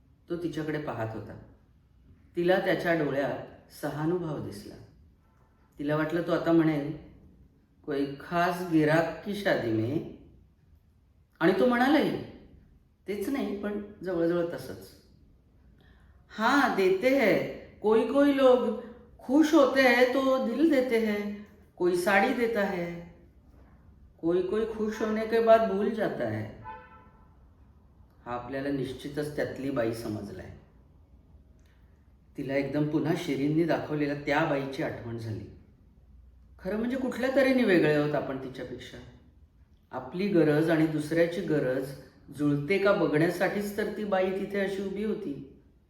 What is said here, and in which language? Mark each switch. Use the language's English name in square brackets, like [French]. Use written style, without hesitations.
[Marathi] तो तिच्याकडे पाहत होता. तिला त्याच्या डोळ्यात सहानुभव दिसला. तिला वाटलं तो आता म्हणेल, [Hindi] कोई खास गिराक की शादी में. [Marathi] आणि तो म्हणालाही, तेच नाही पण जवळजवळ तसंच. [Hindi] हाँ देते हैं, कोई कोई लोग खुश होते हैं तो दिल देते हैं, कोई साड़ी देता है, कोई कोई खुश होने के बाद भूल जाता है. [Marathi] हा आपल्याला निश्चितच त्यातली बाई समजलाय. तिला एकदम पुन्हा शिरींनी दाखवलेल्या त्या बाईची आठवण झाली. खरं म्हणजे कुठल्या तऱ्हेने वेगळे आहोत आपण तिच्यापेक्षा. आपली गरज आणि दुसऱ्याची गरज जुळते का बघण्यासाठीच तर ती बाई तिथे अशी उभी होती.